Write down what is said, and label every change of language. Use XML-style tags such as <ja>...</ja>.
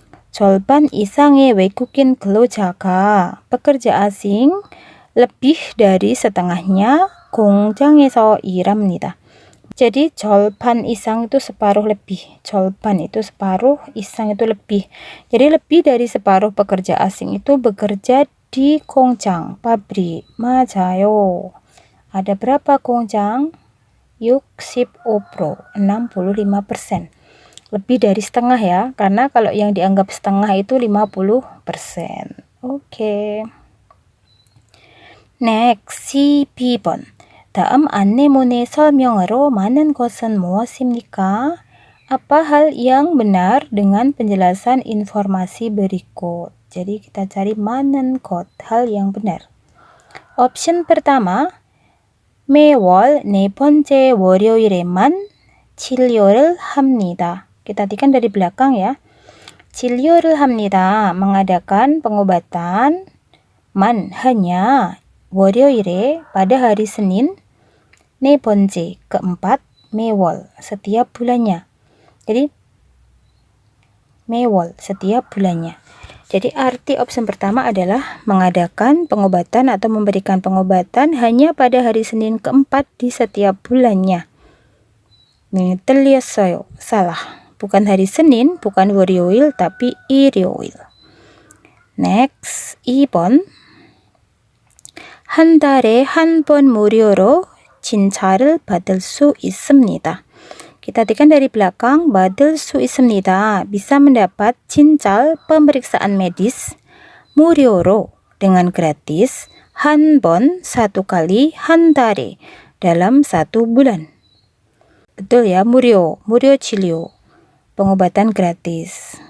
<ko>절반 이상의 외국인 근로자가</ko> <id>pekerja asing lebih dari setengahnya</id> <ko>공장에서 일합니다.</ko> <id>Jadi 절반 이상 itu separuh lebih. 절반 itu separuh, 이상 itu lebih. Jadi lebih dari separuh pekerja asing itu bekerja di 공장, pabrik.</id> <ko>맞아요.</ko> <id>Ada berapa 공장? 65%, 65%. Lebih dari setengah ya, karena kalau yang dianggap setengah itu 50%.</id> <en>Oke. Next, 12번.</en> <ko>다음 안내문의 설명으로 많은 것은 무엇입니까?</ko> <id>Apa hal yang benar dengan penjelasan informasi berikut? Jadi kita cari 많은 것, hal yang benar. Option pertama,</id> <ko>매월 네 번째 월요일에만 진료를 합니다.</ko> <id>Kita artikan dari belakang ya.</id> <ko>진료를 합니다.</ko> <id>mengadakan pengobatan hanya 월요일에 pada hari Senin</id> <ko>네 번째</ko> <id>keempat 매월 setiap bulannya. Jadi 매월 setiap bulannya. Jadi arti opsi pertama adalah mengadakan pengobatan atau memberikan pengobatan hanya pada hari Senin keempat di setiap bulannya. Ini</id> <ko>틀렸어요.</ko> <id>salah. Bukan hari Senin, bukan 월요일, tapi 일요일.</id> <en>Next, 2번.</en> <ko>한 달에 한 번 무료로 진찰을 받을 수 있습니다.</ko> <id>Kita artikan dari belakang,</id> <ko>받을 수 있습니다.</ko> <id>Bisa mendapat 진찰, pemeriksaan medis, 무료로, dengan gratis, 한 번, satu kali, 한 달에, dalam satu bulan. Betul ya, 무료 진료. Pengobatan gratis.</id>